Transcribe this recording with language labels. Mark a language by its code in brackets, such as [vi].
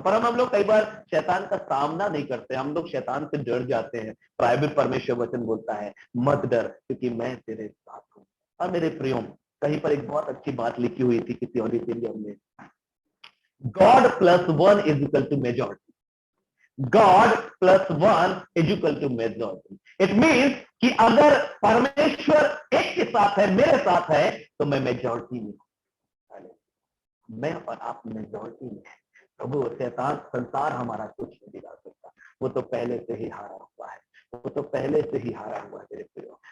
[hi] पर हम लोग कई बार शैतान का सामना नहीं करते, हम लोग शैतान से डर जाते हैं। बाइबल परमेश्वर वचन बोलता है मत डर क्योंकि मैं तेरे साथ हूँ। और मेरे प्रियो, कहीं पर एक बहुत अच्छी बात लिखी हुई थी किसी ऑडिटोरियम में, [en] God plus 1 is equal to majority. God plus 1 is equal to majority. It means [hi] कि अगर परमेश्वर एक के साथ है, मेरे साथ है, तो मैं मेजॉरिटी में हूं। मैं और आप मेजॉरिटी में है। प्रभु शैतान संसार हमारा कुछ नहीं बिगाड़ सकता, वो तो पहले से ही हारा हुआ है, वो तो पहले से ही हारा हुआ है मेरे प्रियो।